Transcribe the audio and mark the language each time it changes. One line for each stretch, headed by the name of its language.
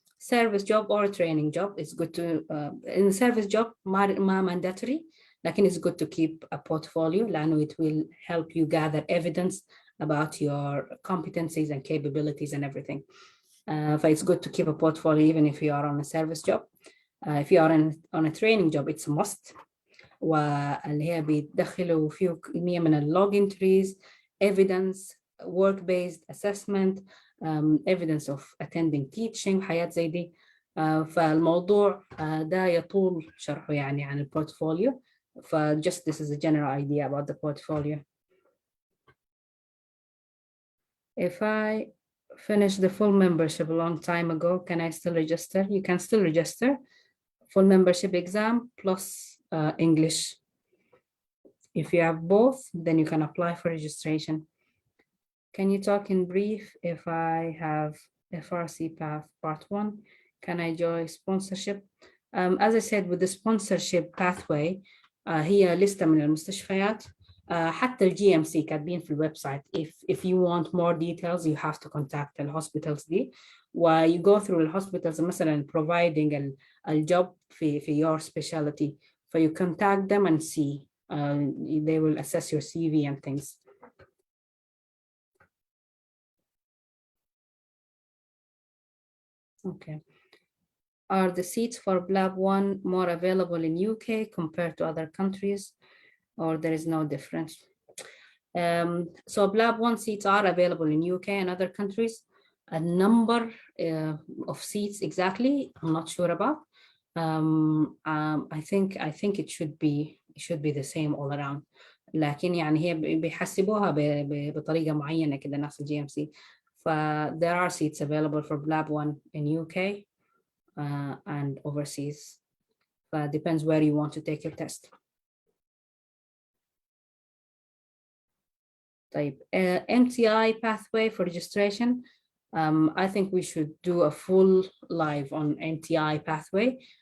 English: service job or a training job, it's good to in the service job
Arabic: ما
English: mandatory,
Arabic: لكن
English: it's good to keep a portfolio
Arabic: لأنه
English: it will help you gather evidence about your competencies and capabilities and everything. It's good to keep a portfolio even if you are on a service job. If you are on a training job, it's a must.
Arabic: واللي هي بيدخلوا فيه كمية من اللوج
English: entries, evidence, work-based assessment, evidence of attending teaching,
Arabic: حاجات زي دي. فالموضوع ده يطول شرحه يعني عن البورتفوليو.
English: Just this is a general idea about the portfolio. If I finished the full membership a long time ago, can I still register? You can still register. Full membership exam plus English. If you have both, then you can apply for registration. Can you talk in brief if I have FRC Path Part 1? Can I join sponsorship? As I said, with the sponsorship pathway,
Arabic: هي لستة من المستشفيات. حتى الجي ام سي كاتبين في الويب سايت.
English: If you want more details, you have to contact the hospitals دي. You go through the hospitals مثلا providing a job في your specialty. So you contact them and see. They will assess your CV and things. Okay. Are the seats for BLAB 1 more available in UK compared to other countries, or there is no difference? So BLAB 1 seats are available in UK and other countries. A number of seats exactly, I'm not sure about. I think it should be the same all around.
Arabic: لكن يعني هي بيحسبوها بطريقة معينة كده ناس الجي ام سي.
English: There are seats available for BLAB 1 in UK and overseas. Depends where you want to take your test. طيب, MTI pathway for registration. I think we should do a full live on MTI pathway.